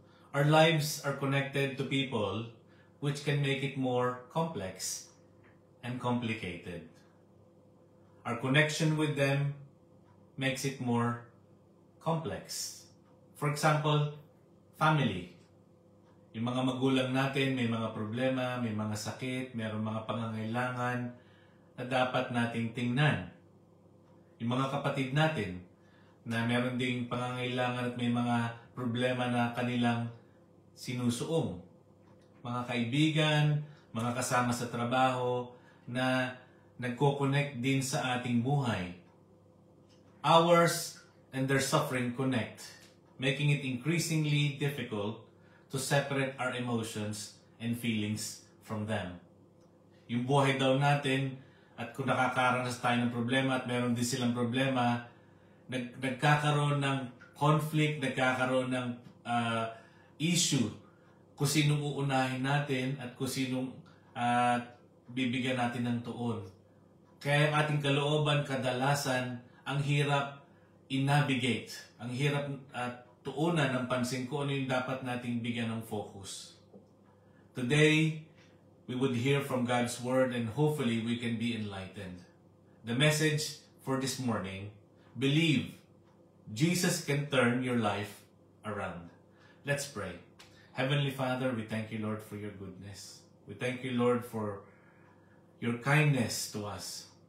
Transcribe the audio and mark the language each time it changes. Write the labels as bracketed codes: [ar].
[en] Our lives are connected to people which can make it more complex and complicated. Our connection with them makes it more complex. For example, family. [tl] Yung mga magulang natin may mga problema, may mga sakit, mayroong mga pangangailangan na dapat nating tingnan. Yung mga kapatid natin na meron ding pangangailangan at may mga problema na kanilang sinusuong. Mga kaibigan, mga kasama sa trabaho na nagko-connect din sa ating buhay. [en] Ours and their suffering connect, making it increasingly difficult to separate our emotions and feelings from them. [tl] Yung buhay daw natin, at kung nakakaranas tayo ng problema at meron din silang problema, nagkakaroon ng conflict, nagkakaroon ng issue kung sinong uunahin natin at kung sinong bibigyan natin ng tuon. Kaya ang ating kalooban kadalasan, ang hirap i-navigate, ang hirap tuunan ng pansin ko ano yung dapat nating bigyan ng focus. [en] Today, we would hear from God's Word and hopefully we can be enlightened. The message for this morning, believe Jesus can turn your life around. Let's pray. Heavenly Father, we thank you, Lord, for your goodness. We thank you, Lord, for your kindness to us.